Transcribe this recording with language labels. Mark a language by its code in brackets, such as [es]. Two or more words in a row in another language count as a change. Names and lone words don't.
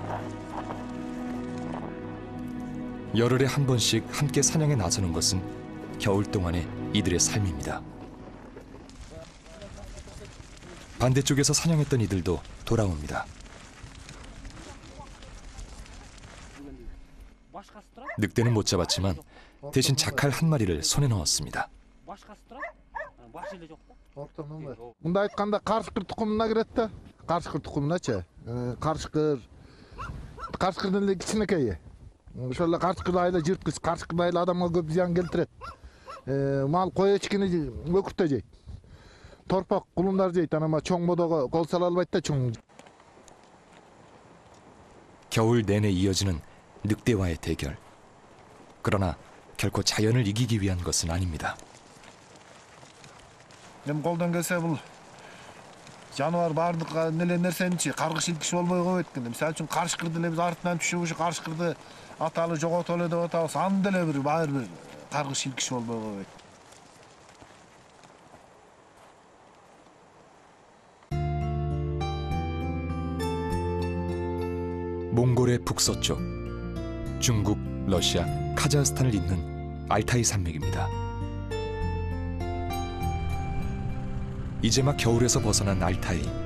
[ko] 열흘에 한 번씩 함께 사냥에 나서는 것은 겨울 동안의 이들의 삶입니다. 반대쪽에서 사냥했던 이들도 돌아옵니다. 늑대는 못 잡았지만 대신 자칼 한 마리를 손에 넣었습니다. [ky] Мында айтканда карышкыр тукумуна кирет да. Карышкыр тукумуначы. Карышкырдын эле кичинекейи. Ошол эле карышкыр айла жырткыч, карышкыр айла адамга көп зыян келтирет. Мал кой эчкини өкүртө жейт. Торпак кулундар жейт. Анан чоң бодого кол сала албайт да чоң. [ko] 겨울 내내 이어지는 늑대와의 대결. 그러나 결코 자연을 이기기 위한 것은 아닙니다. [ky] Эми колдон келсе бул жаныбар баардык неле нерсеничи каргыш илкиш болбой койбойт экен. Мисалы үчүн карышкырды эле биз артынан түшүп ушу карышкырды аталы жоготолу деп атабыз. Анда эле бир каргыш илкиш болбой койбойт. [ko] 몽골의 북서쪽, 중국, 러시아, 카자흐스탄을 잇는 알타이 산맥입니다. 이제 막 겨울에서 벗어난 알타이.